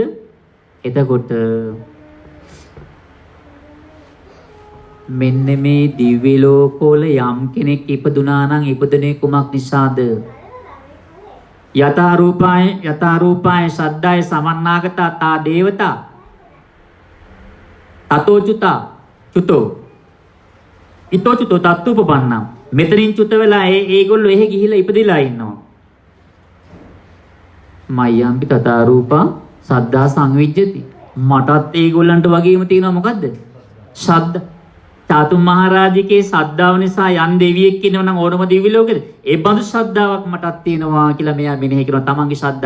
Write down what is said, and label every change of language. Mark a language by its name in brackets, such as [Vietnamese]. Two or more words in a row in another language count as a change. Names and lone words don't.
[Sinhala] එතකොට මෙන්න මේ දිව්‍ය ලෝකවල යම් කෙනෙක් ඉපදුනා නම් ඉපදුනේ කුමක් නිසාද? [Pali] යතා රූපාය සද්දාය සමන්නාගතා තා දේවතා තතෝ චුතෝ ඊතෝ චුතෝ තත්තුපපන්නම්. [Sinhala] මෙතනින් චුත වෙලා ඒගොල්ලෝ එහෙ ගිහිලා ඉපදිලා ඉන්නවා. [Pali] මයම්පි තථා රූපා සද්දා සංවිජ්ජති. [Sinhala] මටත් ඒගොල්ලන්ට වගේම තියෙනවා මොකද්ද? ශබ්ද. චාතුම් මහරජිකේ ශ්‍රද්ධාව නිසා යම් දෙවියෙක් ඉන්නව නම් ඕනම දිව්‍ය ලෝකෙද ඒ බඳු ශ්‍රද්ධාවක් මටත් තියෙනවා කියලා මෙයා මෙනෙහි කරනවා තමන්ගේ ශ්‍රද්ධාව.